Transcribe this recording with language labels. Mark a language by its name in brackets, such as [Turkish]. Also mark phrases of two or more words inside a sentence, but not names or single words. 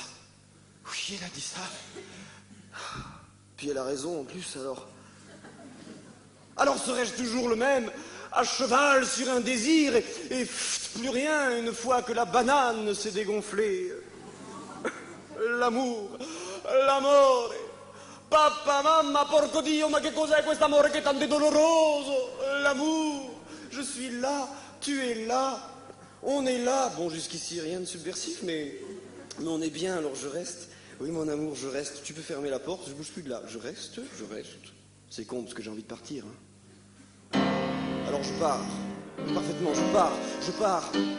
[French] Oui, elle a dit ça. Puis elle a raison en plus, alors. Alors serais-je toujours le même, à cheval sur un désir, et plus rien une fois que la banane s'est dégonflée? L'amour, [Italian] l'amore. Papa, mamma, porco Dio, ma che cos'è quest'amore che è tanto doloroso? [French] L'amour, je suis là, tu es là, on est là. Bon, jusqu'ici, rien de subversif, mais on est bien, alors je reste. Oui, mon amour, je reste. Tu peux fermer la porte, je bouge plus de là. Je reste. C'est con, parce que j'ai envie de partir. Hein. Alors je pars. Parfaitement, je pars.